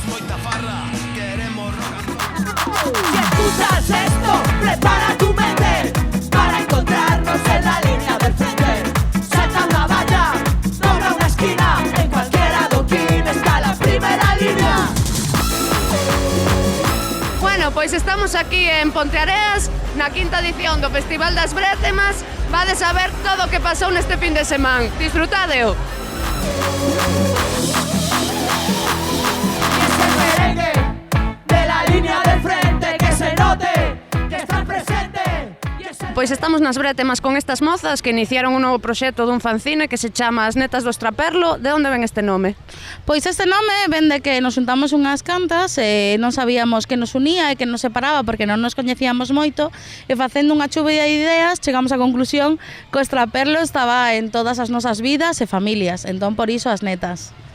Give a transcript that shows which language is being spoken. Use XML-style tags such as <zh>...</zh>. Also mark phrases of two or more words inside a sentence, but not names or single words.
<es>Si escuchas esto, prepara tu mente para encontrarnos en la línea del frente. Salta una valla, dobla una esquina, en cualquier adoquín está la primera línea.</es> <gl>Bueno, pois estamos aquí en Ponteareas, na quinta edición do Festival das Brétemas. Vades a ver todo o que pasou neste fin de semana. Disfrutadeo!</gl> <es>Y ese merengue de la línea del frente, que se note que están presente.</es> <gl>Pois estamos nas Brétemas con estas mozas que iniciaron un novo proxecto dun fanzine que se chama As Netas do Estraperlo. De onde ven este nome? Pois este nome ven de que nos juntamos unhas cantas e non sabíamos que nos unía e que nos separaba porque non nos coñecíamos moito, e facendo unha chuvia de ideas chegamos á conclusión que o estraperlo estaba en todas as nosas vidas e familias, entón por iso As Netas.</gl>